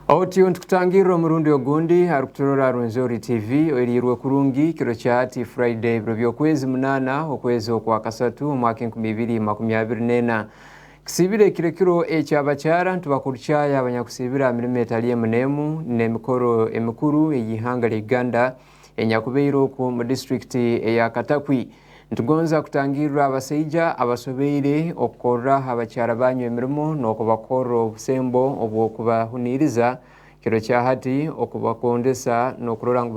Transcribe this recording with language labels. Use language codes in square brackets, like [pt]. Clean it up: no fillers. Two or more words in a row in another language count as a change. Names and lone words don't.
[ttj] Otio ntukutangira omurundi ogundi arukuturora Rwenzori TV oirirwe kurungi kiro kyati Friday by'okwezi munana okwezi okwa kasatu omwaka 2024 kisibire kirekiro ekyabakyara ntubakurukyaya abanyakusibira mirimo etali emunemu n'emikoro emikuru eyihanga lya Uganda enyakubeiro ku mu district eya Katakwi ntugonza kutangirira abasaija abasobeire okukora abakyara banyu emirimo n'okubakora obusembo obw'okubahuniriza kiro kya hati okubakondesa n'okurora ngu